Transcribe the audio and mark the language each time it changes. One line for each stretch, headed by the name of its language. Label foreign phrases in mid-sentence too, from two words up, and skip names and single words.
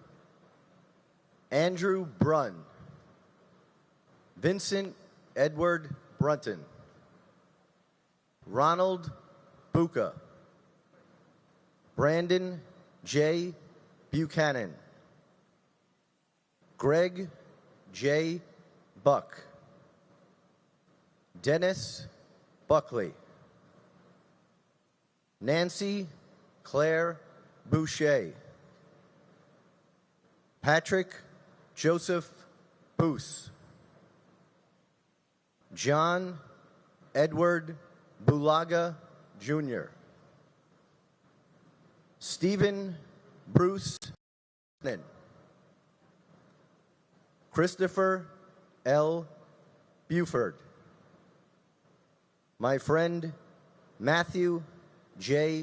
English: Andrew Brunn, Vincent Edward Brunton, Ronald Buca, Brandon J. Buchanan, Greg J. Buck, Dennis Buckley, Nancy Claire Boucher, Patrick Joseph Boos, John Edward Bulaga, Jr., Stephen Bruce Nin, Christopher L. Buford, my friend Matthew J.